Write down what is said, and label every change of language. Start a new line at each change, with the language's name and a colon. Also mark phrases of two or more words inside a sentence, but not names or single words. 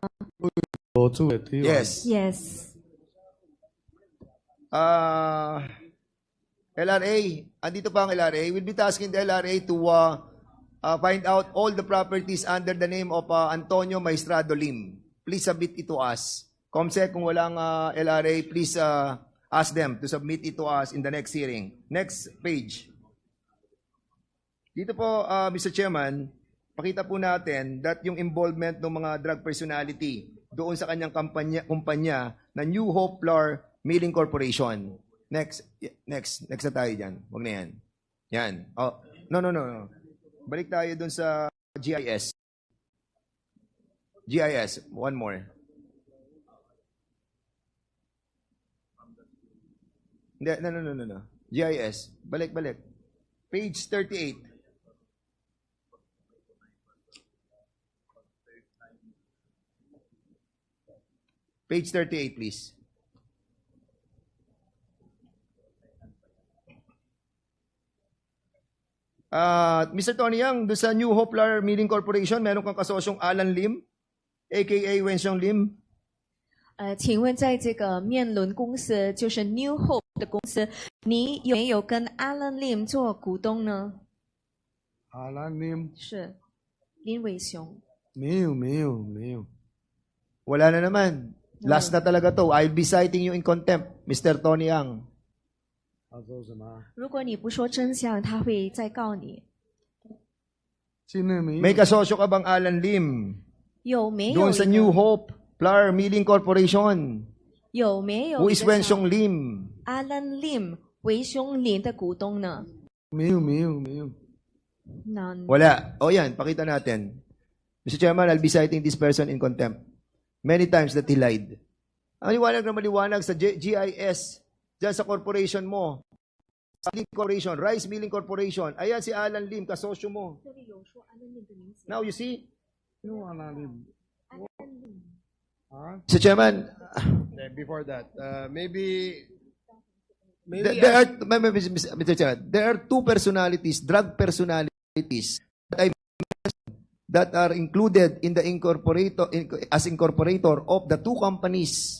Chinese: 我住的地方。
English: Yes. Yes.
Filipino: LRA, andito pa ang LRA.
English: We'll be tasking the LRA to find out all the properties under the name of Antonio Maestrado Lim. Please submit it to us.
Filipino: Comsec, kung walang LRA,
English: please ask them to submit it to us in the next hearing. Next page.
Filipino: Dito po, Mr. Chairman, pakita po natin that yung involvement ng mga drug personality doon sa kanyang kumpanya na New Hope Flour Milling Corporation. Next na tayo dyan. Huwag na yan. Yan.
English: Oh, no.
Filipino: Balik tayo doon sa GIS. GIS,
English: one more.
Filipino: Hindi, no. GIS, balik. Page 38.
English: Page 38, please. Mr.
Filipino: Tony Yang, doon sa New Hope Flour Milling Corporation, meron kang kasosyong Alan Lim, aka Wenxiong Lim.
Chinese: 请问在这个面轮公司，就是 New Hope 的公司，你有没有跟 Alan Lim 做股东呢？ Alan Lim 是林伟雄。没有。
Filipino: Wala na naman. Last na talaga to.
English: I'll be citing you in contempt, Mr. Tony Yang.
Chinese: 他说什么？如果你不说真相，他会再告你。现在没有。
Filipino: May kasosyo ka bang Alan Lim?
Chinese: 有没有
Filipino: Doon sa
Chinese: 一个
Filipino: New Hope Flour Milling Corporation.
Chinese: 有没有
English: Who
Chinese: 一
English: is
Chinese: 个
English: Wenxiong Lim?
Chinese: Alan Lim 维兄林的股东呢？没有。
English: None.
Filipino: Wala. O yan, pakita natin.
English: Mr. Chairman, I'll be citing this person in contempt. Many times that he lied.
Filipino: Ang liwanag na maliwanag sa GIS, dyan sa corporation mo, Milling Corporation, Rice Milling Corporation, ayan si Alan Lim, kasosyo mo.
English: Now you see?
Chinese: 有Alan Lim。
English: Mr. Chairman, Before that, maybe Mr. Chairman, there are two personalities, drug personalities that are included in the as incorporator of the two companies.